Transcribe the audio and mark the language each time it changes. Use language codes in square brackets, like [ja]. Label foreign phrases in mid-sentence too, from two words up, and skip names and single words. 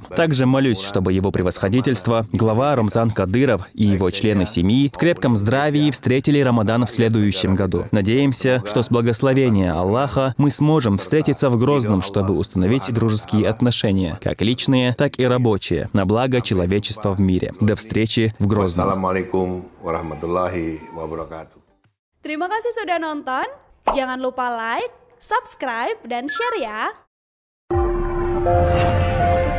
[ru] Также молюсь, чтобы его превосходительство, глава Рамзан Кадыров и его члены семьи в крепком здравии встретили Рамадан в следующем году. Надеемся, что с благословения Аллаха мы сможем встретиться в Грозном, чтобы установить дружеские отношения, как личные, так и рабочие, на благо человечества в мире. До встречи в Грозном. [id] Terima kasih sudah nonton. Jangan lupa [en] like, subscribe, [id] dan share ya.